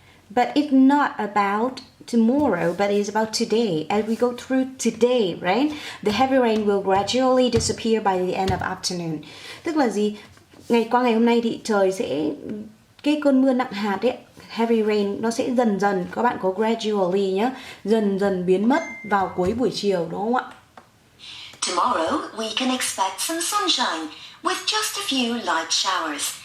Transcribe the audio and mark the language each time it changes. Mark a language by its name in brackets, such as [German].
[English] But it's not about tomorrow, but it's about today. As we go through today, right? The heavy rain will gradually disappear by the end of afternoon. [Vietnamese] Tức là gì? Qua ngày hôm nay thì trời sẽ, cái cơn mưa nặng hạt ấy, heavy rain, nó sẽ dần dần, các bạn có gradually nhé, dần dần biến mất vào cuối buổi chiều đúng không ạ? [English] Tomorrow we can expect some sunshine with just a few light showers.